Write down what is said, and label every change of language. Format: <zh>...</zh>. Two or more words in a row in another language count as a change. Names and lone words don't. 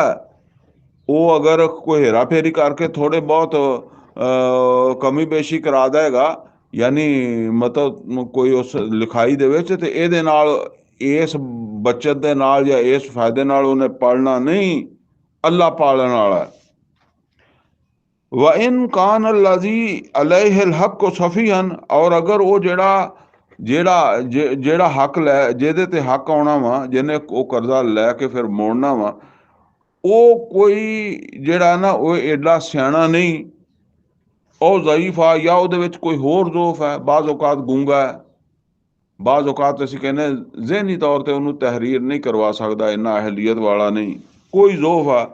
<pa>ਉਹ ਅਗਰ ਕੋਈ ਹੇਰਾ ਫੇਰੀ ਕਰਕੇ ਥੋੜੇ ਬਹੁਤ ਕਮੀ ਬੇਸ਼ੀ ਕਰਾ ਦੇਗਾ, ਯਾਨੀ ਮਤਲਬ ਕੋਈ ਉਸ ਲਿਖਾਈ ਦੇ ਵਿੱਚ, ਤੇ ਇਹਦੇ ਨਾਲ ਇਸ ਬੱਚਤ ਦੇ ਨਾਲ ਜਾਂ ਇਸ ਫਾਇਦੇ ਨਾਲ ਉਹਨੇ ਪੜਨਾ ਨਹੀਂ, ਅੱਲਾ ਪਾਲਣ ਵਾਲਾ।</pa> <ar>وإن كان الذي عليه الحق سفيها,</ar> <ur>اور اگر وہ</ur> <pa>ਜਿਹੜਾ ਹੱਕ ਲੈ, ਜਿਹਦੇ ਤੇ ਹੱਕ ਆਉਣਾ ਵਾ, ਜਿਹਨੇ ਉਹ ਕਰਜ਼ਾ ਲੈ ਕੇ ਫਿਰ ਮੋੜਨਾ ਵਾ, ਉਹ ਕੋਈ ਜਿਹੜਾ ਨਾ ਉਹ ਏਡਾ ਸਿਆਣਾ ਨਹੀਂ ਉਹ ਜ਼ਈਫ ਆ ਜਾਂ ਉਹਦੇ ਵਿੱਚ ਕੋਈ ਹੋਰ ਜ਼ੋਫ ਹੈ। ਬਾਜ਼ ਔਕਾਤ ਗੂੰਗਾ ਹੈ, ਬਾਜ਼ ਔਕਾਤ ਅਸੀਂ ਕਹਿੰਦੇ ਜ਼ਹਿਨੀ ਤੌਰ ਤੇ ਉਹਨੂੰ ਤਹਿਰੀਰ ਨਹੀਂ ਕਰਵਾ ਸਕਦਾ, ਇੰਨਾ ਅਹਲੀਅਤ ਵਾਲਾ ਨਹੀਂ, ਕੋਈ ਜ਼ੋਫ ਆ।</pa>